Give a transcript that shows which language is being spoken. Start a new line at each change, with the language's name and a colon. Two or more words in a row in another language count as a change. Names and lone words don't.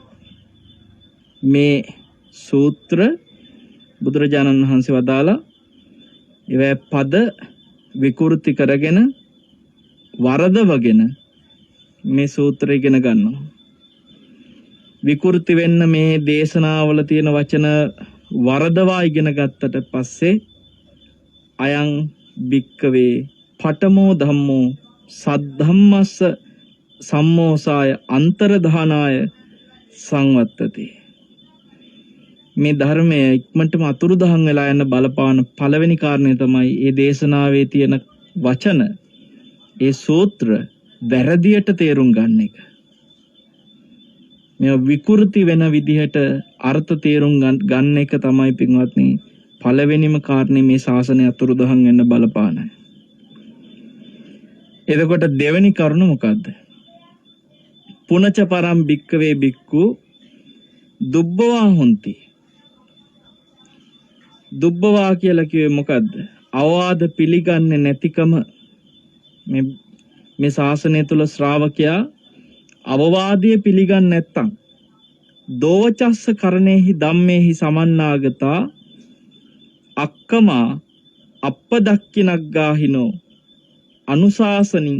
Sinhala: මේ සූත්‍ර බුදුරජාණන් වහන්සේ වදාලා ඒවැ පද විකෘති කරගෙන වරදවගෙන මේ සූත්‍රය ඉගෙන ගන්නවා. විකෘති වෙන්න මේ දේශනාවල තියෙන වචන වරදවා ඉගෙන ගත්තට පස්සේ
Pali: අයං භික්කවේ පඨමෝ ධම්මෝ සද්ධම්මස්ස සම්මෝසාය අන්තරධානාය සංවත්තති.
Sinhala: මේ ධර්මය ඉක්මනටම අතුරුදහන් වෙලා යන බලපාන පළවෙනි කාරණය තමයි මේ දේශනාවේ තියෙන වචන ඒ සූත්‍ර වැරදියට තේරුම් ගන්න එක. මේ විකෘති වෙන විදිහට අර්ථ තේරුම් ගන්න එක තමයි පින්වත්නි පළවෙනිම කාරණේ මේ ශාසනය අතුරුදහන් වෙන්න බලපාන. එතකොට දෙවෙනි කරුණ මොකද්ද?
Pali: පුනච පරම් භික්කවේ භික්ඛු දුබ්බවා හොಂತಿ.
Sinhala: දුබ්බවා කියලා කිව්වේ මොකද්ද? අවවාද පිළිගන්නේ නැතිකම. මේ ශාසනය තුල ශ්‍රාවකයා අවවාදය පිළිගන්නේ නැත්තම්
Pali: දෝචස්ස කරණේහි ධම්මේහි සමන්නාගතා අක්කමා අප්පදක්කිනග්ගාහිනෝ අනුශාසනින්.